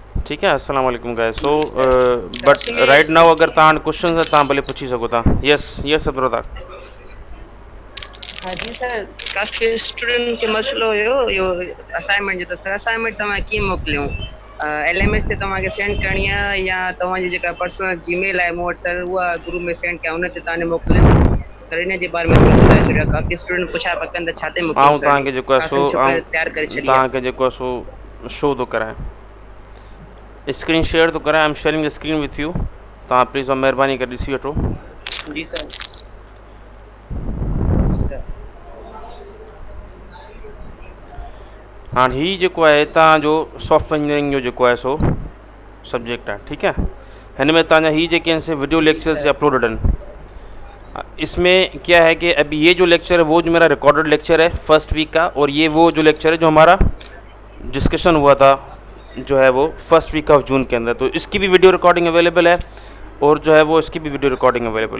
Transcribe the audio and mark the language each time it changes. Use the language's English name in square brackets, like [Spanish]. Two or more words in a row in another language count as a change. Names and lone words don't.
[Urdu] ٹھیک ہے۔ السلام علیکم گائز. [English] so but right now [Sindhi] अगर तव्हां क्वेश्चन है तव्हां भले पूछी सको था। [English] Yes yes Abdulrazzaq. [Sindhi] हाँ जी सर, काफ़ी स्टूडेंट के मसलो हुयो इहो असाइनमेंट जो, त सर असाइनमेंट तव्हां कीअं मोकिलियूं? LMS ते तव्हांखे सेंड करणी आहे या तव्हांजी जेका पर्सनल जीमेल आहे मूं वटि सर उहा ग्रुप में सेंड कयां, उन ते तव्हां मोकिलियूं? सर इन जे बारे में थोरो ॿुधाए छॾियो। काफ़ी स्टूडेंट पुछा पिया कनि त छा ते मोकिलियूं आऊं सर? तव्हांखे जेको आहे सो काफ़िनि छोकिरियुनि तयारु करे छॾी आहे। तव्हांखे जेको आहे सो शो थो करायां, [English] screen share [Sindhi] थो करायां। [English] I am sharing the screen with you. [Sindhi] तव्हां प्लीज़ महिरबानी करे ॾिसी वठो। जी सर। जी सर। हाणे हीउ जेको आहे तव्हांजो [English] software engineering [Sindhi] जो जेको आहे सो सब्जेक्ट आहे। [Urdu] ٹھیک ہے. [Sindhi] हिन में तव्हांजा हीअ जेके आहिनि से वीडियो जी लेक्चर्स सर। अपलोडेड आहिनि। [Urdu] اس میں کیا ہے کہ ابھی یہ جو لیکچر ہے وہ جو میرا ریکارڈڈ لیکچر ہے [English] first week [Urdu] کا، اور یہ وہ جو لیکچر ہے جو ہمارا ڈسکشن ہوا تھا جو ہے وہ [English] first week of June [Urdu] کے اندر. تو اس کی بھی [English] video recording available [Urdu] ہے، اور جو ہے وہ اس کی بھی [English] video recording available [Urdu] ہے.